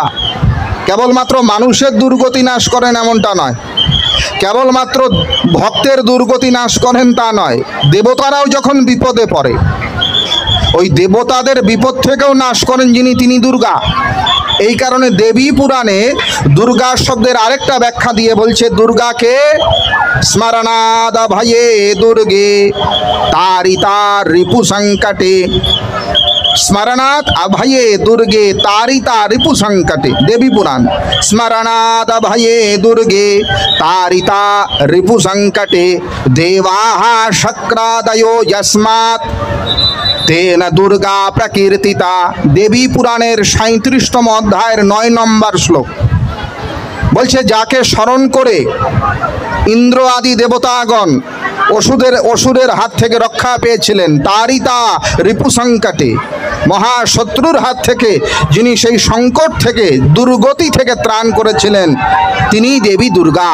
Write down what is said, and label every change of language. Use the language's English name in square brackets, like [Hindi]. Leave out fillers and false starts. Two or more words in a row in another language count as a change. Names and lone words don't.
[Bangla] কেবলমাত্র মানুষের দুর্গতি নাশ করেন এমনটা নয়, কেবলমাত্র ভক্তের দুর্গতি নাশ করেন তা নয়, দেবতারাও যখন বিপদে পড়ে, ওই দেবতাদের বিপদ থেকেও নাশ করেন যিনি, তিনি দুর্গা। এই কারণে দেবী পুরাণে দুর্গা শব্দের আরেকটা ব্যাখ্যা দিয়ে বলছে, [Sanskrit] দুর্গাকে স্মরণাদ ভয়ে দুর্গে তারিতা রিপু সংকটে। স্মরণাৎ अभये दुर्गे तारिता रिपु संकटे। देवी पुराण। स्मरणात् अभये दुर्गे तारिता रिपु संकटे देवाः शक्रादयो यस्मात् तेन दुर्गा प्रकीर्तिता। [Bangla] देवी पुराणের 37তম অধ্যায়ের 9 নম্বর শ্লোক বলছে, যাকে স্মরণ করে ইন্দ্র আদি দেবতাগণ অসুরের হাত থেকে রক্ষা পেয়েছিলেন, [Sanskrit] তারিতা রিপু সংকটে, [Bangla] মহাশত্রুর হাত থেকে যিনি সেই সংকট থেকে, দুর্গতি থেকে ত্রাণ করেছিলেন, তিনি দেবী দুর্গা।